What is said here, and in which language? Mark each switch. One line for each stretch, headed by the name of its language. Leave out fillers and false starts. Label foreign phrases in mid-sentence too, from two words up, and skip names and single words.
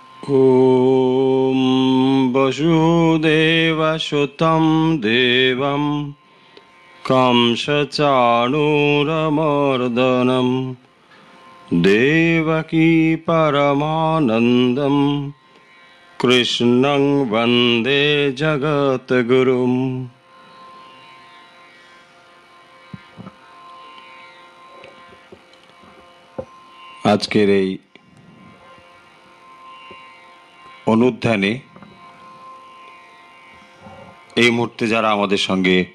Sanskrit: ॐ वसुदेवसुतं देवं कंसचाणूरमर्दनं देवकी परमानन्दं कृष्णं वन्दे जगद्गुरुम्।
Bangla: আজকের এই অনুধ্যানে এই মুহূর্তে যারা আমাদের সঙ্গে